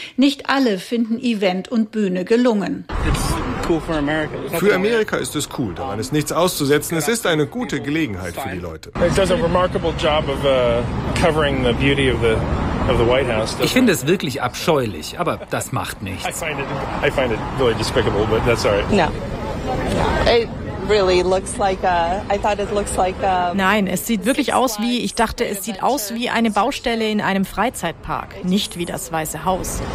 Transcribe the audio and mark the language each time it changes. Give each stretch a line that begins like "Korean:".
German: Nicht alle finden Event und Bühne gelungen. Für Amerika ist es cool, daran ist nichts auszusetzen. Es ist eine gute Gelegenheit für die Leute. Ich finde es wirklich abscheulich, aber das macht nichts.
English: I find it really despicable, but that's all right. No.
German: Nein, es sieht wirklich aus wie, ich dachte, es sieht aus wie eine Baustelle in einem Freizeitpark, nicht wie das Weiße Haus.